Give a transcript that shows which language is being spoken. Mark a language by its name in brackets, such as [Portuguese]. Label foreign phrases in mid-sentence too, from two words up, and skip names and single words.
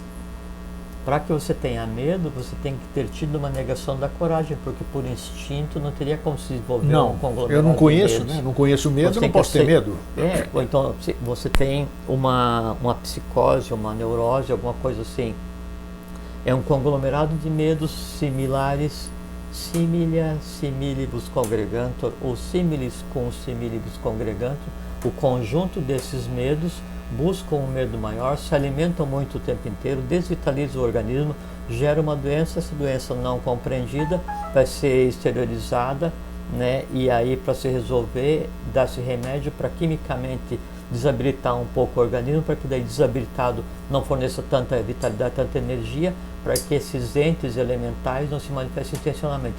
[Portuguese] Para que você tenha medo, você tem que ter tido uma negação da coragem, porque por instinto não teria como se desenvolver um conglomerado. Eu não conheço, né? Não conheço medo, eu não posso ter medo. Ou então você tem uma psicose, uma neurose, alguma coisa assim. É um conglomerado de medos similares, [Latin] similia similibus congregantur, ou similis cum similibus congregantur. [Portuguese] O conjunto desses medos buscam um medo maior, se alimentam muito o tempo inteiro, desvitalizam o organismo, gera uma doença. Essa doença não compreendida vai ser exteriorizada, né? E aí, para se resolver, dá-se remédio para quimicamente desabilitar um pouco o organismo, para que daí desabilitado não forneça tanta vitalidade, tanta energia, para que esses entes elementais não se manifestem intencionalmente.